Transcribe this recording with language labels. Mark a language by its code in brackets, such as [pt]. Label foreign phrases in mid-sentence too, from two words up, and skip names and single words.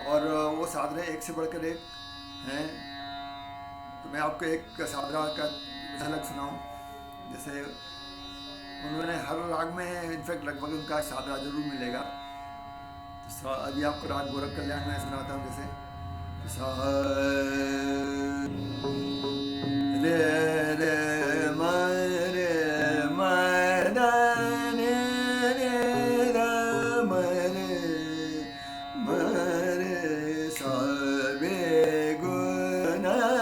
[hi] और वो सादरे एक से बढ़कर एक हैं। तो मैं आपको एक सादरा का झलक सुनाऊँ। जैसे उन्होंने हर राग में इनफैक्ट लगभग उनका सादरा जरूर मिलेगा। तो अभी आपको राग गोरख कल्याण में सुनाता हूँ। जैसे रे रे म रे म दा रे रे रा म रे सा रे गु ना